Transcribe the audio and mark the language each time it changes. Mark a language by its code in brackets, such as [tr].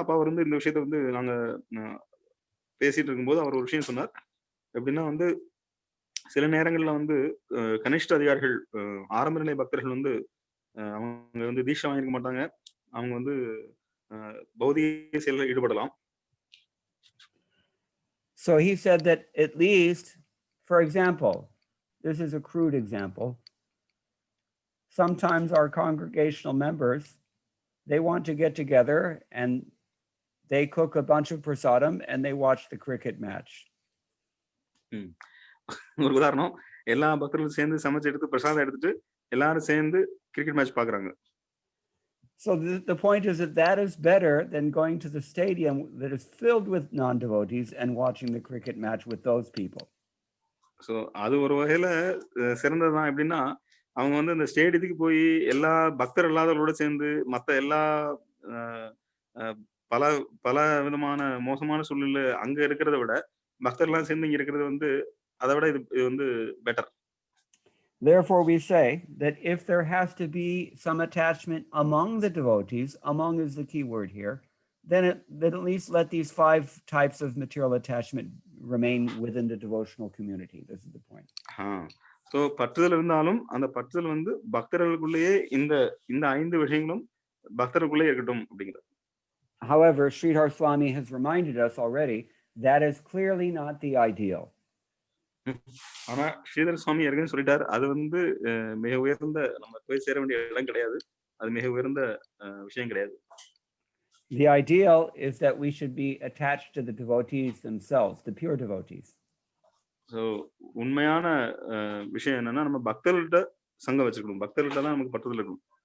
[ta] அப்போ அவர் வந்து இந்த விஷயத்த வந்து நாங்கள் பேசிட்டு இருக்கும்போது அவர் ஒரு விஷயம் சொன்னார். எப்படின்னா வந்து சில நேரங்கள்ல வந்து கனிஷ்ட அதிகாரிகள் ஆரம்ப நிலை பக்தர்கள் வந்து அவங்க வந்து தீட்சை வாங்கியிருக்க மாட்டாங்க. அவங்க வந்து பௌதிக செயலில் ஈடுபடலாம். [en] So he said that at least, for example, this is a crude example. Sometimes our congregational members, they want to get together and they cook a bunch of prasadam and they watch the cricket match. [ta] ஒரு உதாரணம், எல்லா பக்தர்களும் சேர்ந்து சமைச்சு எடுத்து பிரசாதம் எடுத்துட்டு எல்லாரும் சேர்ந்து கிரிக்கெட் மேட்ச் பாக்குறாங்க. [en] So the point is that is better than going to the stadium that is filled with non-devotees and watching the cricket match with those people. [ta] So அது ஒரு வகையில சிறந்ததுதான். எப்படின்னா அவங்க வந்து இந்த ஸ்டேடியத்துக்கு போய் எல்லா பக்தர் இல்லாதவர்களோட சேர்ந்து மற்ற எல்லா பல பல விதமான மோசமான சூழ்நிலை அங்க இருக்கிறத விட பக்தர்லாம் சேர்ந்து இங்க இருக்கிறது வந்து அதை விட இது வந்து better. [en] Therefore we say that if there has to be some attachment among the devotees, among is the key word here, then at least let these 5 types of material attachment remain within the devotional community. This is the point. [ta] So பற்றுதல் இருந்தாலும் அந்த பற்றுதல் வந்து பக்தர்களுக்குள்ளேயே இந்த 5 விஷயங்களும் பக்தர்களுக்குள்ளே இருக்கட்டும் அப்படிங்கிறது. [en] However, Sridhar Swami has reminded us already that is clearly not the ideal. [ta] ஆனா ஸ்ரீதர் சுவாமி ஏற்கனவே சொல்லிட்டார், அது வந்து மிக உயர்ந்த நம்ம போய் சேர வேண்டிய இடம் கிடையாது, அது மிக உயர்ந்த விஷயம் கிடையாது. [en] The ideal is that we should be attached to the devotees themselves, the pure devotees. [ta] So உண்மையான விஷயம் என்னன்னா நம்ம பக்தர்கள்ட்ட சங்கம் வச்சுக்கணும், பக்தர்கள்ட்ட தான் நமக்கு பற்றுதல் இருக்கணும்.